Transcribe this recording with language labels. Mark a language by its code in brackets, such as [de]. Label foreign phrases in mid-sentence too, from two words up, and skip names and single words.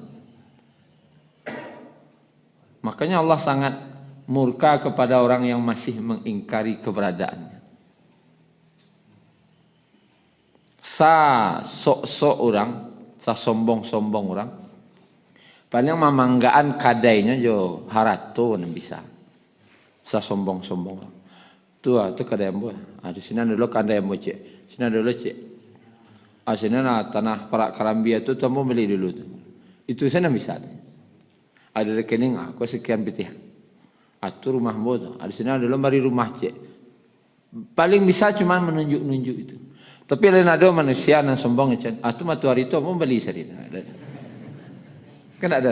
[id] Makanya Allah sangat murka kepada orang yang masih mengingkari keberadaannya. Sok-sok orang, sombong-sombong orang. [min] Paling memanggaan kadainya jo harato nan bisa. Sombong-sombong orang. Tu kadai ambo. Di sini dulu kadai ambo cek. Sini dulu cek. Sini tanah Perak Karambia tu ambo beli dulu tu. [id] Itu sana bisa. Ada rekening aku sekian pitihan. [min] Itu rumah ambo tu. [id] Di sini dulu mari rumah cek. Paling bisa cuma menunjuk-nunjuk itu. Tapi lain ada manusia yang sombong macam, tu matahari tu mau beli sendiri. Kan ada.